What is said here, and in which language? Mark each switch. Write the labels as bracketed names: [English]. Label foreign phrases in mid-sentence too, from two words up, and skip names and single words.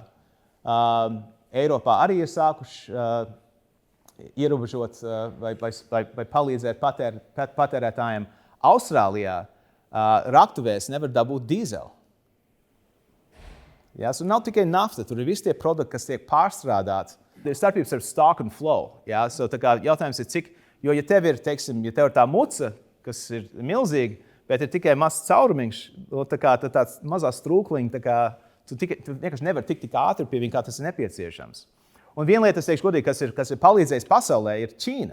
[Latvian] Eiropā arī ir sākuši ierobežot vai palīdzēt patērētājiem. Austrālijā raktuvēs nevar dabūt dīzeli. Ja, nav tikai nafta, tur ir visi tie produkti, kas tiek pārstrādāti. Ir starpības ar [English] stock and flow. [Latvian] Ja, jautājums ir, cik, jo ja tev ir tā muca, kas ir milzīga, bet ir tikai mazs caurumiņš, tāds mazās strūkliņš, tu vienkārši nevari tikt tik ātri pie viņa, kā tas ir nepieciešams. Un viena lieta, es teikšu godīgi, kas ir palīdzējis pasaulē, ir Ķīna.